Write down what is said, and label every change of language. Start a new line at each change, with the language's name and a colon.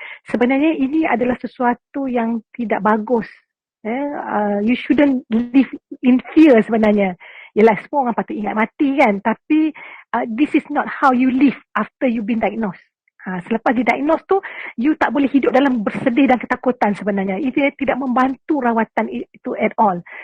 Malay: Sebenarnya ini adalah sesuatu yang tidak bagus.
English: You shouldn't live in fear
Malay: sebenarnya. Yelah, semua orang patut ingat mati, kan. Tapi
English: this is not how you live after you've been diagnosed.
Malay: Selepas didiagnose tu, you tak boleh hidup dalam bersedih dan ketakutan sebenarnya. Itu tidak membantu rawatan itu
English: at all.